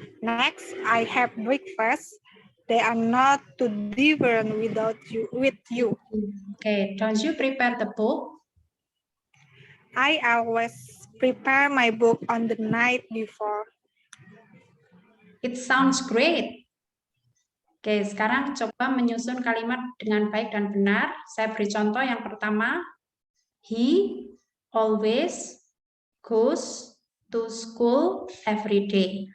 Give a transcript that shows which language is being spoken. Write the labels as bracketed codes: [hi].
[en] Next, I have breakfast. They are not too different with you. Okay, don't you prepare the book? I always prepare my book on the night before. It sounds great. [id] Oke, sekarang coba menyusun kalimat dengan baik dan benar. Saya beri contoh yang pertama. [en] He always goes to school every day.